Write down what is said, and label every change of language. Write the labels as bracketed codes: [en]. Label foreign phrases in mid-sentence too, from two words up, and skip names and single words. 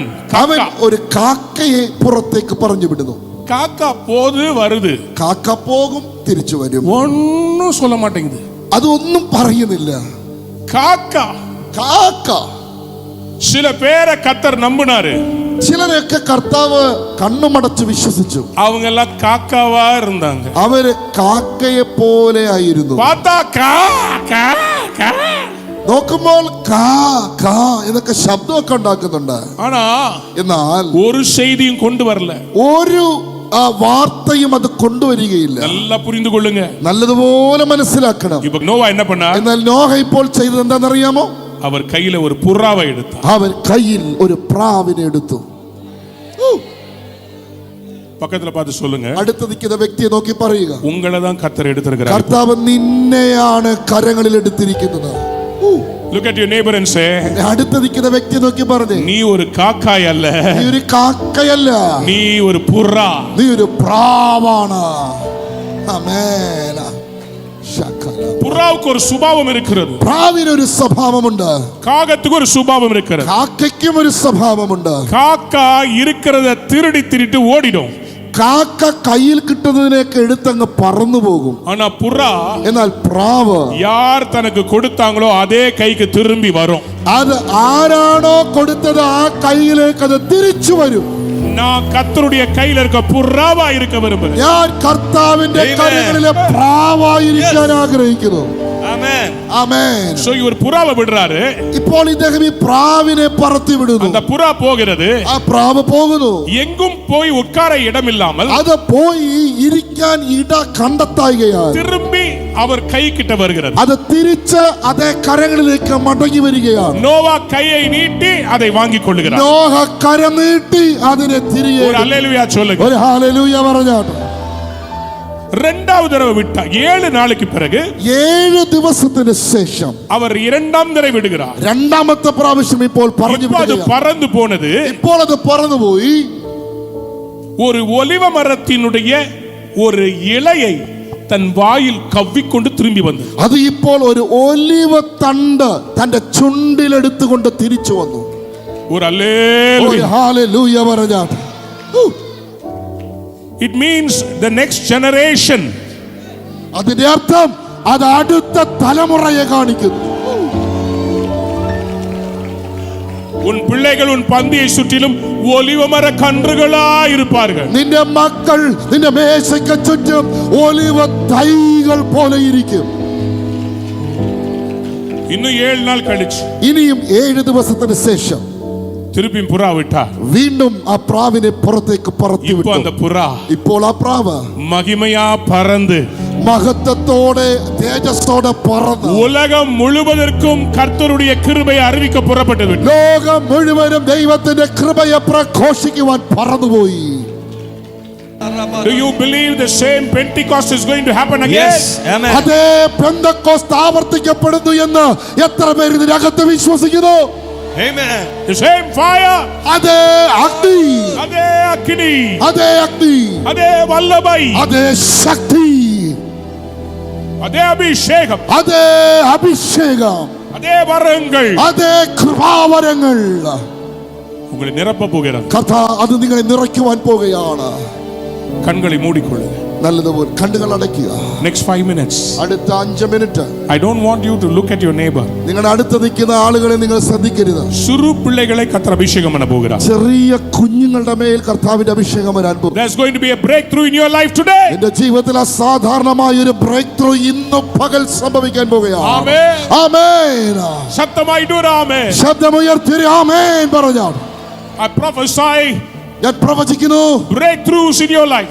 [ml] അവൻ ഒരു കാക്കയെ പുറത്തേക്ക് പറഞ്ഞു വിടുന്നു. [ta] காக்கா போது வருது, [ml] കാക്ക പോകും, തിരിച്ചു വരും. [ta] ஒன்னும் சொல்ல மாட்டேங்குது. [ml] അതൊന്നും പറയുന്നില്ല. [ta] காக்கா சில பேரை கர்த்தர் நம்பினாரு. [ml] ചിലരൊക്കെ കർത്താവ് കണ്ണുമടച്ച് വിശ്വസിച്ചു. [ta] அவங்க எல்லாம் காக்காவா இருந்தாங்க. [ml] അവര് കാക്കയെ പോലെ ആയിരുന്നു. [ta] பார்த்தா கா கா கா [ml] നോക്കുമ്പോൾ കാ കാ എന്നൊക്കെ ശബ്ദമൊക്കെ ഉണ്ടാക്കുന്നുണ്ട്. [ta] ஆனா [ml] എന്നാൽ [ta] ஒரு செய்தியும் கொண்டு வரல. [ml] ഒരു വാർത്തയും അത് കൊണ്ടുവരികയില്ല. [ta] நல்லா புரிந்து கொள்ளுங்க. [ml] നല്ലതുപോലെ മനസ്സിലാക്കണം. [ta] இப்ப நோவா என்ன பண்ணார்? [ml] എന്നാൽ നോഹ ഇപ്പോൾ ചെയ്തത് എന്താണെന്നറിയാമോ? [ta] அவர் கையில ஒரு புறாவை எடுத்தார். [ml] അവൻ കയ്യിൽ ഒരു പ്രാവിനെ എടുത്തു. [ta] பக்கத்துல பார்த்து சொல்லுங்க, [ml] അടുത്ത് നിൽക്കുന്ന വ്യക്തിയെ നോക്കി പറയുക, [ta] உங்களை தான் கர்த்தர் எடுத்திருக்கிறார். [ml] കർത്താവ് നിന്നെയാണ് കരങ്ങളിൽ എടുത്തിരിക്കുന്നത്. [en] Look at your neighbor and say, [ml] അടുത്ത് നിൽക്കുന്ന വ്യക്തിയെ നോക്കി പറഞ്ഞേ, [ta] நீ ஒரு காக்காய் அல்ல, [ml] നീ ഒരു കാക്കയല്ല, [ta] நீ ஒரு புறா. [ml] നീ ഒരു പ്രാവാണ്. ആമേൻ. [ta] புறாவுக்கு ஒரு சுபாவம் இருக்கிறது. [ml] പ്രാവിന് ഒരു സ്വഭാവമുണ്ട്. [ta] காகத்துக்கு ஒரு சுபாவம் இருக்கிறது. [ml] കാക്കയ്ക്കും ഒരു സ്വഭാവമുണ്ട്. [ta] காக்கா இருக்கிறத திருடி திருட்டு ஓடிடும். [ml] കാക്ക കയ്യിൽ കിട്ടുന്നതിനൊക്കെ എടുത്തങ്ങ് പറന്നു പോകും. [ta] ஆனா புறா, [ml] എന്നാൽ പ്രാവ് [ta] யார் தனக்கு கொடுத்தாங்களோ அதே கைக்கு திரும்பி வரும். [ml] അത് ആരാണോ കൊടുത്തത് ആ കയ്യിലേക്ക് അത് തിരിച്ചു വരും. [ta] நான் கர்த்தருடைய கையில இருக்க புறாவா இருக்க விரும்புகிறேன். [ml] ഞാൻ കർത്താവിന്റെ കരങ്ങളിലെ പ്രാവായിരിക്കാൻ ആഗ്രഹിക്കുന്നു. [en] Amen. [ml] ആമേൻ. [ta] சோ இவர் புறாவை விடுறாரு. [ml] ഇപ്പോൾ ഇദ്ദേഹം ഈ പ്രാവിനെ പറത്തി വിടുന്നു. [ta] அந்த புறா போகிறது. [ml] ആ പ്രാവ് പോകുന്നു. [ta] எங்கும் போய் உட்கார இடம் இல்லாமல் [ml] അത് പോയി ഇരിക്കാൻ ഇട കണ്ടെത്തായികയാണ്. [ta] திரும்பி அவர் கை கிட்ட வருகிறது. [ml] അത് തിരിച്ച് അതേ കരങ്ങളിലേക്ക് മടങ്ങി വരികയാണ്. [ta] நோவா கையை நீட்டி அதை வாங்கிக் கொள்ளுகிறார். [ml] നോഹ കരം നീട്ടി അതിനെ തിരികെ. [ta] ஒரு அல்லேலூயா சொல்லுங்க. [ml] ഒരു ഹല്ലേലൂയ പറഞ്ഞാട്ടെ. [ta] இரண்டாவது தடவை விட்டா 7 நாளுக்கு பிறகு [ml] 7 ദിവസത്തിന് ശേഷം [ta] அவர் இரண்டாம் தடவை விடுகிறார். [ml] രണ്ടാമത്തെ പ്രാവശ്യം ഇപ്പോൾ പറഞ്ഞു [ta] இப்போ அது [ml] വിടുകയാണ്. [ta] பறந்து போனது. [ml] ഇപ്പോൾ അത് പറന്നുപോയി [ta] ஒரு ஒலிவ மரத்தினுடைய ஒரு இலையை தன் வாயில் கவ்விக்கொண்டு திரும்பி வந்தது. [ml] അത് ഇപ്പോൾ ഒരു ഒലിവ തണ്ട് തന്റെ ചുണ്ടിലെടുത്തുകൊണ്ട് തിരിച്ചു വന്നു. [ta] ஒரு [ml] ഒരു [ta] அல்லேலூயா. [ml] ഹല്ലേലൂയ പറഞ്ഞാട്ടെ. [en] It means the next generation. [ml] അതിന്റെ അർത്ഥം അത് അടുത്ത തലമുറയെ കാണിക്കുന്നു. [ta] உன் பிள்ளைகள் உன் பந்தியை சுற்றிலும் ஒலிவமர கன்றுகளாய் இருப்பார்கள். [ml] നിന്റെ മക്കൾ നിന്റെ മേശയ്ക്ക് ചുറ്റും ഒലിവ തൈകൾ പോലെ ഇരിക്കും. [ta] இன்னும் 7 நாள் கழிச்சு [ml] ഇനിയും 7 ദിവസത്തിന് ശേഷം [ta] திருப்பியும் புறா விட்டார். [ml] വീണ്ടും ആ പ്രാവിനെ പുറത്തേക്ക് പറത്തി [ta] இப்போ அந்த [ml] വിട്ടു. [ta] புறா [ml] ഇപ്പോൾ ആ പ്രാവ് [ta] மகிமையா பறந்து [ml] മഹത്വത്തോടെ തേജസ്സോടെ പറന്ന് [ta] உலகம் முழுவதற்கும் கர்த்தருடைய கிருபையை அறிவிக்க புறப்பட்டது. [ml] ലോകം മുഴുവനും ദൈവത്തിന്റെ കൃപയെ പ്രഘോഷിക്കുവാൻ പറന്നുപോയി. [en] Do you believe the same Pentecost is going to happen again? Yes. Amen. [ml] അതേ പെന്തക്കോസ്ത് ആവർത്തിക്കപ്പെടുന്നു എന്ന് എത്ര പേര് ഇതിനകത്ത് വിശ്വസിക്കുന്നു? [en] Amen. The same fire, [ml] അതേ അഗ്നി, [ta] அதே அக்கினி, [ml] അതേ അഗ്നി, [ta] அதே வல்லமை, [ml] അതേ ശക്തി, [ta] அதே அபிஷேகம், [ml] അതേ അഭിഷേകം, [ta] அதே வரங்கள் [ml] അതേ കൃപാവരങ്ങൾ [ta] உங்களை நிரப்ப போகிறது. [ml] കഥ അത് നിങ്ങളെ നിറയ്ക്കുവാൻ പോകുകയാണ്. [ta] கண்களை மூடிக்கொள்ளுங்க. [ml] നല്ലതുപോലെ കണ്ണുകൾ അടയ്ക്കുക. [en] Next 5 minutes. [ml] അടുത്ത 5 മിനിറ്റ് [en] I don't want you to look at your neighbor. [ml] നിങ്ങളുടെ അടുത്ത് നിൽക്കുന്ന ആളുകളെ നിങ്ങൾ ശ്രദ്ധിക്കരുത്. [ta] சிறு பிள்ளைகளை கர்த்தர் அபிஷேகம் பண்ண போகிறார். [ml] ചെറിയ കുഞ്ഞുങ്ങളുടെ മേൽ കർത്താവിന്റെ അഭിഷേകം വരാൻ പോകും. [en] There's going to be a breakthrough in your life today. [ml] എന്റെ ജീവിതത്തിൽ അസാധാരണമായ ഒരു [en] break through [ml] ഇന്ന് പകൽ സംഭവിക്കാൻ പോകുകയാണ്. [en] Amen. [ml] ആമേൻ. [en] சத்தமாய் do amen. [ml] ശബ്ദമുയർത്തി ആമേൻ പറഞ്ഞാൽ [en] I prophesy [ml] ഞാൻ പ്രവചിക്കുന്നു, [en] breakthroughs in your life.